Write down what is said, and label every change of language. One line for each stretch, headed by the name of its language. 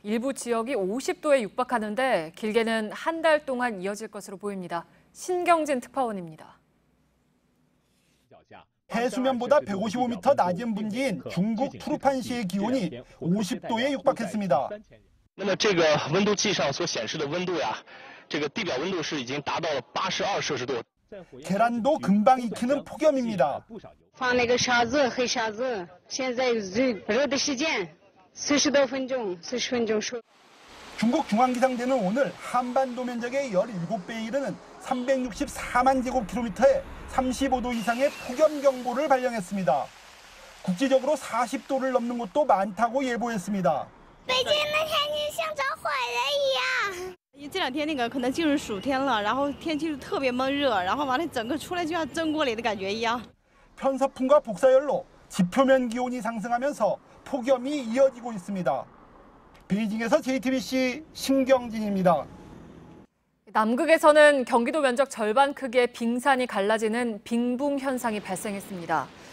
Korean: 일부 지역이 50도에 육박하는데 길게는 한 달 동안 이어질 것으로 보입니다. 신경진 특파원입니다. 해수면보다 155m 낮은 분지인 중국 투르판시의 기온이 50도에 육박했습니다.
Chinese: 那么这个温度计上所显示的温度呀，这个地表温度是已经达到了82摄氏度。
Korean: 계란도 금방 익히는 폭염입니다.
Chinese: 放那个沙子黑沙子，现在热的时间40多分钟，40分钟说。
Korean: 중국 중앙기상대는 오늘 한반도 면적의 17배에 이르는 364만 제곱킬로미터에 35도 이상의 폭염 경보를 발령했습니다. 국지적으로 40도를 넘는 곳도 많다고 예보했습니다.
Chinese: 北京的天气像着火了一样。这两天可能进入暑天了，然后天气就特别闷热，然后完了整个出来就像蒸锅里的感觉一样。
Korean: 편서풍과 복사열로 지표면 기온이 상승하면서 폭염이 이어지고 있습니다. 베이징에서 JTBC 신경진입니다. 남극에서는 경기도 면적 절반 크기의 빙산이 갈라지는 빙붕 현상이 발생했습니다.